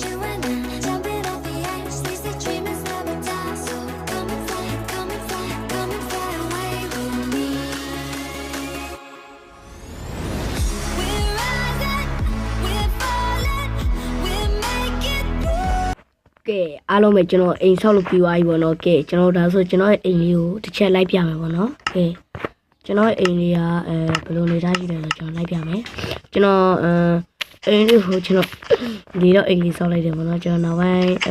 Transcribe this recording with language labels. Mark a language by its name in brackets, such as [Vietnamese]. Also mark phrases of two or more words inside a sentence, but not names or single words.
[English] You and I jumping off the edge. These the dreamers never die. So come and fly, come and fly, come and fly away with me. We're rising, we're falling, we're making through. [Burmese] ကဲအားလုံးပဲကျွန်တော်အိမ်ဆောက်လို့ပြီးသွားပြီပေါ့နော်ကဲကျွန်တော်ဒါဆိုကျွန်တော်ရဲ့အိမ်လေးကိုတစ်ချက်လိုက်ပြမယ်ပေါ့နော်ကဲကျွန်တော်ရဲ့အိမ်လေးကဘယ်လိုနေသားရှိတယ်ဆိုကျွန်တော်လိုက်ပြမယ်ကျွန်တော်အိမ်လေးကိုကျွန်တော်ဒီတော့အိမ်လေးဆောက်လိုက်တယ်ပေါ့နော်ကျွန်တော်နောက်ပိုင်းအ